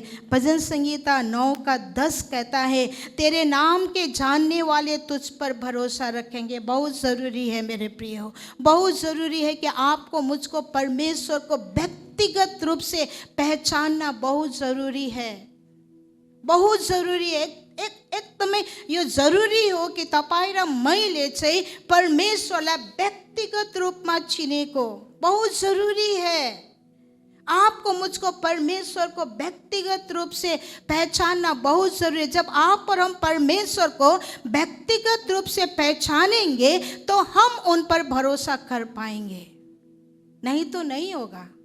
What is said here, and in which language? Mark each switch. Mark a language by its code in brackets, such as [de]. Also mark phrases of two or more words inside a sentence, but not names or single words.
[hi] भजन संहिता 9:10 कहता है, तेरे नाम के जानने वाले तुझ पर भरोसा रखेंगे। बहुत ज़रूरी है मेरे प्रियो, बहुत ज़रूरी है कि आपको मुझको परमेश्वर को व्यक्तिगत रूप से पहचानना बहुत ज़रूरी है, बहुत ज़रूरी है। [ne] एकदमै यो जरुरी हो कि तपाईं र मैले चाहिँ परमेश्वरलाई व्यक्तिगत रूपमा चिनेको [hi] बहुत ज़रूरी है। आपको मुझको परमेश्वर को व्यक्तिगत रूप से पहचानना बहुत ज़रूरी है। जब आप और हम परमेश्वर को व्यक्तिगत रूप से पहचानेंगे तो हम उन पर भरोसा कर पाएंगे, नहीं तो नहीं होगा।